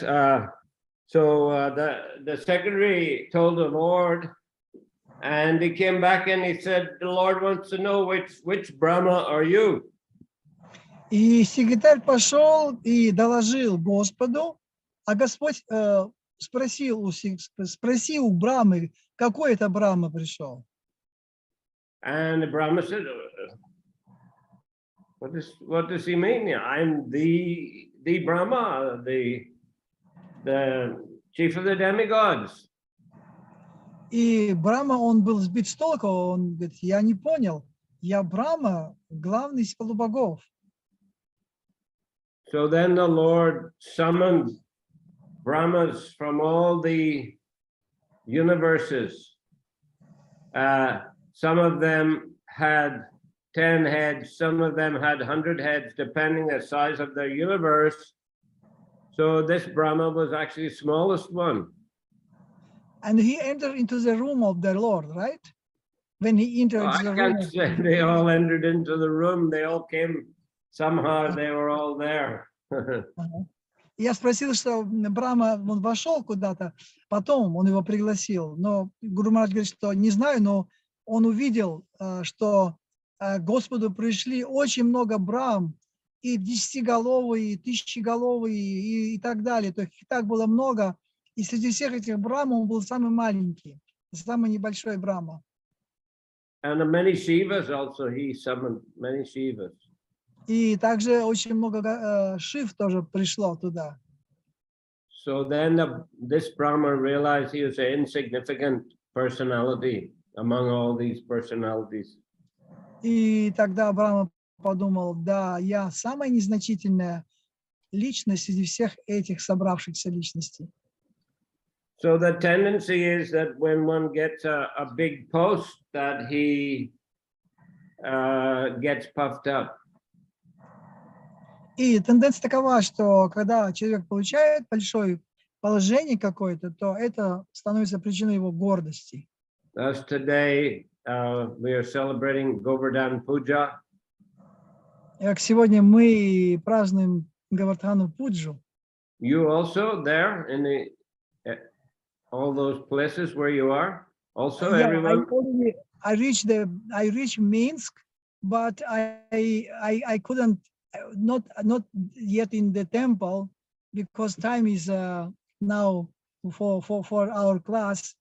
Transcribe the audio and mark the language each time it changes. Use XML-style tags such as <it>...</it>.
<en>So the secretary told the Lord, and he came back and he said, the Lord wants to know which Brahma are you?</en> <ru>И секретарь пошел и доложил Господу, а Господь спроси у Брамы, какой это Брахма пришел.</ru> <en>And the Brahma said, what does he mean? I'm the Brahma, the chief of the demigods.</en> <ru>И Брахма, он был сбит с толку, он говорит: я не понял, я Брахма, главный из полубогов.</ru> <en>So then the Lord summoned Brahmas from all the universes. Some of them had 10 heads, some of them had 100 heads, depending the size of their universe. So this Brahma was actually the smallest one. And he entered into the room of the Lord, right? When he entered the room. I can't say they all entered into the room. They all came, somehow they were all there.</en> <ru>Я спросил, что Брахма, он вошел куда-то, потом он его пригласил. Но Гуру Махарадж говорит, что не знаю, но он увидел, что к Господу пришли очень много Брахм, и десятиголовые, и тысячеголовые, и так далее. То есть их так было много. И среди всех этих Брахм он был самый маленький, самый небольшой Брахма.</ru> <en>And many Shivas also, he summoned many Shivas.</en> <ru>И также очень много Шив тоже пришло туда.</ru> <en>So then this Brahma realized he was an insignificant personality among all these personalities.</en> <ru>И тогда Брахма подумал: да, я самая незначительная личность среди всех этих собравшихся личностей.</ru> <en>So the tendency is that when one gets a big post, that he gets puffed up.</en> <ru>И тенденция такова, что когда человек получает большое положение какое-то, то это становится причиной его гордости.</ru> <en>Thus today we are celebrating Govardhan Puja.</en> <ru>Как сегодня мы празднуем Говардхану Пуджу.</ru> <en>You also there in the all those places where you are? Also, Yeah, everyone? I reached Minsk, but I couldn't not yet in the temple because time is now for our class.</en>